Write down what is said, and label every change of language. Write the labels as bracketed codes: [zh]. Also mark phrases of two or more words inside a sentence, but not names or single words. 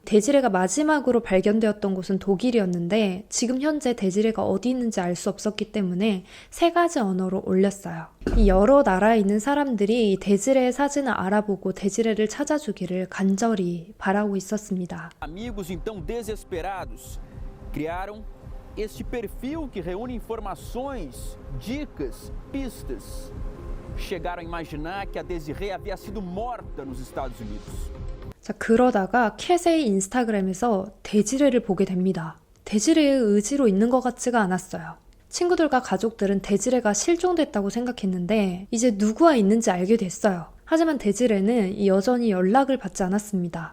[ko] 데지레가 마지막으로 발견되었던 곳은 독일이었는데 지금 현재 데지레가 어디 있는지 알 수 없었기 때문에 3가지 언어로 올렸어요. 이 여러 나라에 있는 사람들이 데지레의 사진을 알아보고 데지레를 찾아주기를 간절히 바라고 있었습니다. [pt] Amigos então desesperados criaram este perfil que reúne informações, dicas, pistas. Chegaram a imaginar que a Desiree havia sido morta nos Estados Unidos. [ko] 자, 그러다가 캣의 인스타그램에서 데지레를 보게 됩니다. 데지레의 의지로 있는 것 같지가 않았어요. 친구들과 가족들은 데지레가 실종됐다고 생각했는데 이제 누구와 있는지 알게 됐어요. 하지만 데지레는 여전히 연락을 받지 않았습니다.